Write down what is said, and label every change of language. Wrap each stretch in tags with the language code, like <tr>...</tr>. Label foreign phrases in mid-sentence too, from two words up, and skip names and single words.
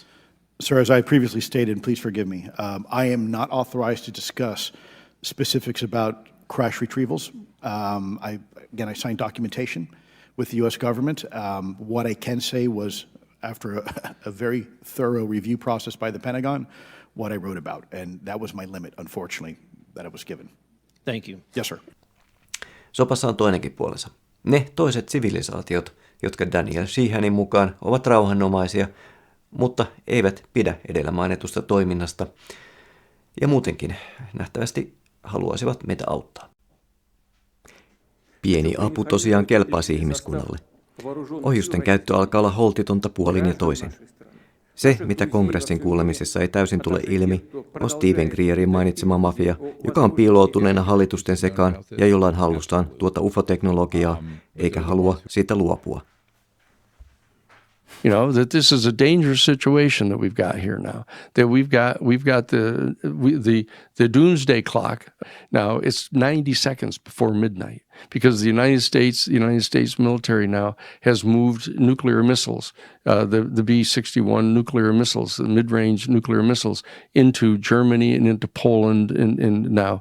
<en>Sir, as I previously stated, and please forgive me, I am not authorized to discuss specifics about crash retrievals. I signed documentation with the U.S. government. What I can say was, after a very thorough review process by the Pentagon, what I wrote about. And that was my limit, unfortunately, that I was given. Thank you. Yes, sir.</en> <fi>Sopassa on toinenkin puolensa. Ne toiset sivilisaatiot, jotka Daniel Sheehanin mukaan ovat rauhanomaisia, mutta eivät pidä edellä mainitusta toiminnasta ja muutenkin nähtävästi haluaisivat meitä auttaa. Pieni apu tosiaan kelpaisi ihmiskunnalle. Ohjusten käyttö alkaa olla holtitonta puolin ja toisin. Se, mitä kongressin kuulemisessa ei täysin tule ilmi, on Steven Greerin mainitsema mafia, joka on piiloutuneena hallitusten sekaan ja jolla on hallustaan tuota UFO-teknologiaa, eikä halua siitä luopua.</fi> <en>You know, that this is a dangerous situation that we've got here now. That we've got the doomsday clock. Now it's 90 seconds before midnight because the United States military now has moved nuclear missiles, the B-61 nuclear missiles, the mid-range nuclear missiles, into Germany and into Poland and now.</en>